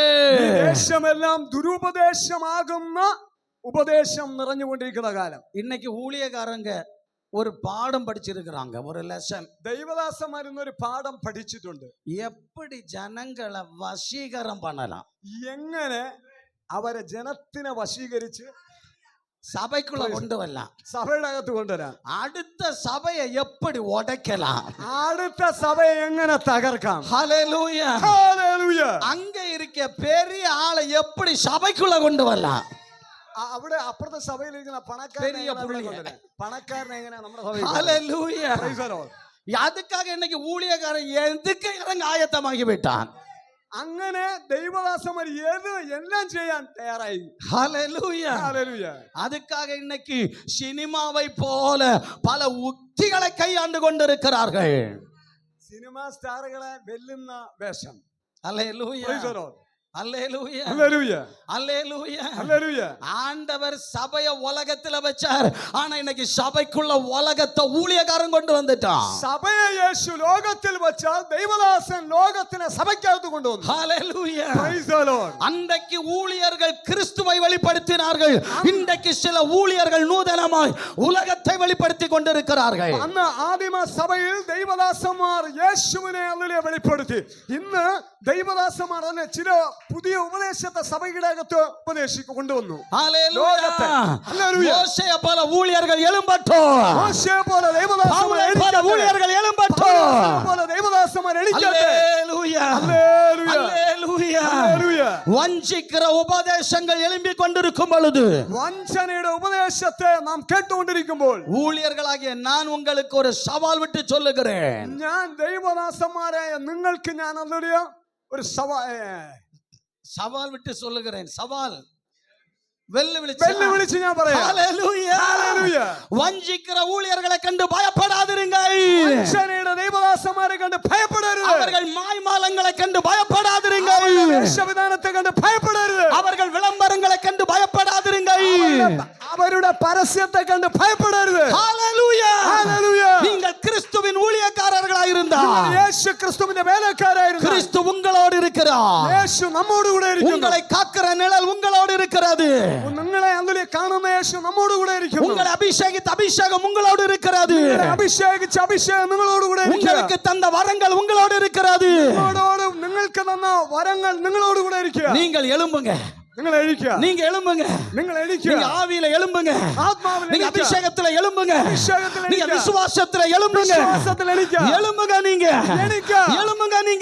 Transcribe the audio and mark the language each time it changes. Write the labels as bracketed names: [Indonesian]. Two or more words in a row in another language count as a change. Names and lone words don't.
[Malayalam] ദേശമെല്ലാം ദുരുപദേശമാകുന്ന ഉപദേശം നിറഞ്ഞുകൊണ്ടിരിക്കുന്ന കാലം. [Tamil] இன்னைக்கு ஊழியக்காரங்க ஒரு பாடம் படிச்சிருக்கிறாங்க, ஒரு லெசன். [Malayalam] ദൈവദാസന്മാർ ഇന്നൊരു പാഠം പഠിച്ചിട്ടുണ്ട്. [Tamil] எப்படி ஜனங்களை வசீகரம் பண்ணலாம், [Malayalam] എങ്ങനെ അവരെ ജനത്തിനെ വശീകരിച്ച് [Tamil] சபைக்குள்ள கொண்டு வரலாம், [Malayalam] സഭയുടെ അകത്ത് കൊണ്ടുവരാം, [Tamil] அடுத்த சபையை எப்படி உடைக்கலாம், [Malayalam] അടുത്ത സഭയെ എങ്ങനെ തകർക്കാം. [Tamil] ஹalleluya. [Malayalam] ഹല്ലേലൂയ. [Tamil] அங்க இருக்க பெரிய ஆளை எப்படி சபைக்குள்ள கொண்டு வரலாம், [Malayalam] അവിടെ അപ്പുറത്തെ സഭയിലിരിക്കുന്ന [Tamil] பெரிய புள்ളിய. [Malayalam] പണക്കാരനെ എങ്ങനെ നമ്മുടെ സഭയിൽ [Tamil] ஹalleluya. [English] Praise the Lord. [Tamil] அதுக்காக இன்னைக்கு ஊழியக்காரன் எதுக்கு இறங்க ஆயத்தமாகி விட்டான். [Malayalam] അങ്ങനെ ദൈവദാസന്മാർ എല്ലാം ചെയ്യാൻ തയ്യാറായി. [Tamil] ஹalleluya. [Malayalam] ഹല്ലേലൂയ. [Tamil] அதுக்காக இன்னைக்கு சினிமாவை போல பல உத்திகளை கையாண்டு கொண்டிருக்கிறார்கள். [Malayalam] സിനിമാ സ്റ്റാറുകളെ വെല്ലുന്ന വേഷം. [Tamil] ஹalleluya, [English] Praise the Lord. [Tamil] ஹalleluya, [Malayalam] ഹല്ലേലൂയ. [Tamil] ஹalleluya. [Malayalam] ഹല്ലേലൂയ. [Tamil] ஆண்டவர் சபைய உலகத்துல வச்சார், ஆனா இன்னைக்கு சபைக்குள்ள உலகத்தை ஊழியக்காரன் கொண்டு வந்துட்டான். [Malayalam] സഭയെ യേശു ലോകത്തിൽ വെച്ചാൽ ദൈവദാസൻ ലോകത്തിനെ സഭയ്ക്കകത്ത് കൊണ്ടുവന്നു. [Tamil] ஹalleluya. [English] Praise the Lord. [Tamil] அன்றைக்கு ஊழியர்கள் கிறிஸ்துவை வெளிப்படுத்தினார்கள், இன்றைக்கு சில ஊழியர்கள் நூதனமாய் உலகத்தை வெளிப்படுத்தி கொண்டிருக்கிறார்கள். [Malayalam] അന്ന് ആദിമ സഭയിൽ ദൈവദാസന്മാർ യേശുവിനെ അല്ലെ വെളിപ്പെടുത്തി. ഇന്ന് ദൈവദാസന്മാർ തന്നെ ചില പുതിയ ഉപദേശത്തെ സഭയുടെ അകത്ത് കൊണ്ടുവന്നു. [Tamil] ஹalleluya. [Malayalam] ഹല്ലേലൂയ. [Tamil] மோசேயை போல ஊழியர்கள் எழும்பட்டும், [Malayalam] മോശയെ പോലെ [Tamil] பவுலை [Malayalam] ദൈവദാസന്മാർ [Tamil] போல ஊழியர்கள் எழும்பட்டும். [Malayalam] പോലെ ദൈവദാസന്മാർ എഴുന്നേൽക്കട്ടെ. [Tamil] ஹalleluya, [Malayalam] ഹല്ലേലൂയ. [Tamil] ஹalleluya. [Malayalam] ഹല്ലേലൂയ. [Tamil] வஞ்சிக்கிற உபதேசங்கள் எழும்பி கொண்டிருக்கும் பொழுது, [Malayalam] വഞ്ചനയുടെ ഉപദേശത്തെ നാം കേട്ടുകൊണ്ടിരിക്കുമ്പോൾ [Tamil] ஊழியர்களாகிய நான் உங்களுக்கு ஒரு சவால் விட்டு சொல்லுகிறேன். [Malayalam] ഞാൻ ദൈവദാസന്മാരായ നിങ്ങൾക്ക് ഞാൻ അല്ലൊരു ഒരു [Tamil] சவால் விட்டு சொல்லுகிறேன், சவால் [Malayalam] വെല്ലുവിളിച്ച് ഞാൻ പറയാം. [Tamil] ஹalleluya. [Malayalam] ഹല്ലേലൂയ. [Tamil] வஞ்சிக்கிற ஊழியர்களை கண்டு பயப்படாதிருங்கள், [Malayalam] വഞ്ചനയുടെ ദൈവദാസന്മാരെ കണ്ട് ഭയപ്പെടരുത്. [Tamil] அவர்கள் மாய்மாலங்களை கண்டு பயப்படாதிருங்கள், [Malayalam] വേഷവിധാനത്തെ കണ്ട് ഭയപ്പെടരുത്. [Tamil] அவர்கள் விளம்பரங்களை கண்டு பயப்படாதிருங்கள். [Malayalam] അവരുടെ പരസ്യത്തെ കണ്ട് ഭയപ്പെടരുത്. [Tamil] ஹalleluya. [Malayalam] ഹല്ലേലൂയ. [Tamil] நீங்கள் கிறிஸ்துவின் ஊழியக்காரர்களாக இருந்தால் [Malayalam] യേശു ക്രിസ്തുവിന്റെ വേലക്കാരായിരുന്നു. [Tamil] கிறிஸ்து உங்களோடு இருக்கிறார், [Malayalam] യേശു നമ്മോട് കൂടെ ഇരിക്കുന്നു. [Tamil] உங்களை காக்கிற நிழல் உங்களோடு இருக்கிறது, [Malayalam] നിങ്ങളെ അതിലെ കാണുന്ന യേശു നമ്മോട് കൂടെ ഇരിക്കുന്നു. [Tamil] உங்களை அபிஷேகித்த அபிஷேகம் உங்களோடு இருக்கிறது, [Malayalam] അഭിഷേകിച്ച അഭിഷേകം നിങ്ങളോട് കൂടെ [Tamil] உங்களுக்கு தந்த வரங்கள் உங்களோடு இருக்கிறது. [Malayalam] നിങ്ങൾക്ക് തന്ന വരങ്ങൾ നിങ്ങളോട് കൂടെ ഇരിക്കുക. [Tamil] நீங்கள் எழும்புங்க, [Malayalam] നിങ്ങൾ എഴുക്കുക. [Tamil] நீங்க எழும்புங்க, [Malayalam] നിങ്ങൾ എഴുക്കുക. [Tamil] நீங்க ஆவியில எழும்புங்க, [Malayalam] ആത്മാവിൽ [Tamil] நீங்க [Malayalam] എഴുക്കുക. [Tamil] அபிஷேகத்துல எழும்புங்க, [Malayalam] അഭിഷേകത്തിൽ [Tamil] நீங்க [Malayalam] എഴുക്കുക. [Tamil] விசுவாசத்துல எழும்புங்க, [Malayalam] വിശ്വാസത്തിൽ എഴുക്കുക. [Tamil] எழும்புங்க, நீங்க [Malayalam] എഴുക്കുക. [Tamil] எழும்புங்க, நீங்க